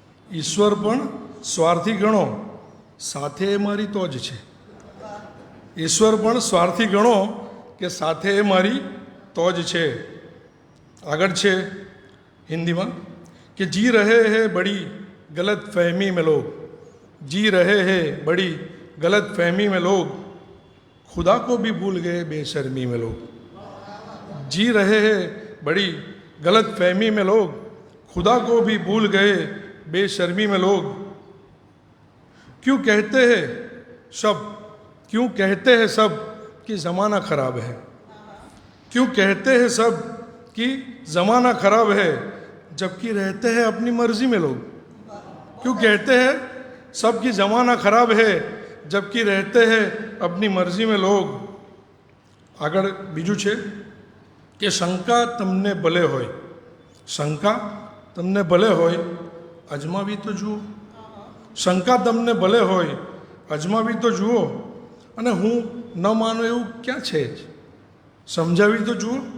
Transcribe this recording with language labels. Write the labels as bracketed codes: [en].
[gu] ઈશ્વર પણ સ્વાર્થી ગણો. સાથે એ મારી તો જ છે. ઈશ્વર પણ સ્વાર્થી ગણો કે સાથે એ મારી તો જ છે. આગળ છે હિન્દીમાં કે [hi] જી રહે હૈ બડી ગલત ફહેમી में लोग. जी रहे हैं बड़ी गलत फहमी में लोग. खुदा को भी भूल गए बेशर्मी में लोग. जी रहे हैं बड़ी गलत फहमी में लोग. खुदा को भी भूल गए बेशर्मी में लोग. क्यों कहते हैं सब, क्यों कहते हैं सब कि ज़माना खराब है, क्यों कहते हैं सब कि ज़माना खराब है, जबकि रहते हैं अपनी मर्जी में लोग। क्यों कहते हैं सब कि ज़माना खराब है, जबकि रहते हैं अपनी मर्जी में लोग। [gu] આગળ બીજું છે કે શંકા તમને ભલે હોય, શંકા તમને ભલે હોય અજમાવી તો જુઓ, શંકા તમને ભલે હોય અજમાવી તો જુઓ, અને હું ન માનું એવું ક્યાં છે જ, સમજાવી તો જુઓ.